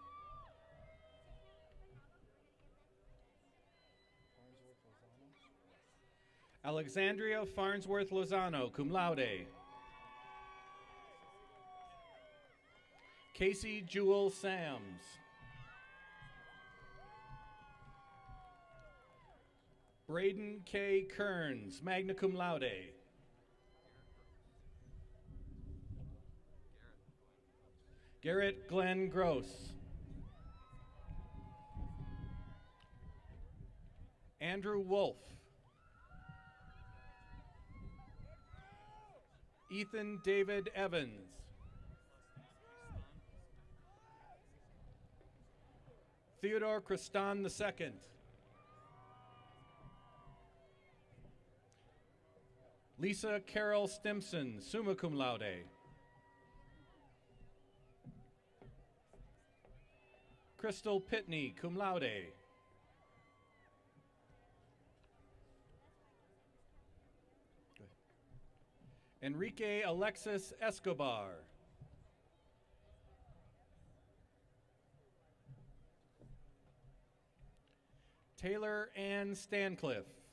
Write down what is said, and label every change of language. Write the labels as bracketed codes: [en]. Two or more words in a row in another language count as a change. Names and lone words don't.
[en] Alexandria Farnsworth Lozano, [la] cum laude. [en] Casey Jewel Sams. Braden K. [la] Kearns, magna cum laude. [en] Garrett Glenn Gross. Andrew Wolf. Ethan David Evans. Theodore Christon II. Lisa Carol Stimson, [la] summa cum laude. [en] Crystal Pitney, [la] cum laude. [en] Enrique Alexis Escobar. Taylor Ann Stancliffe.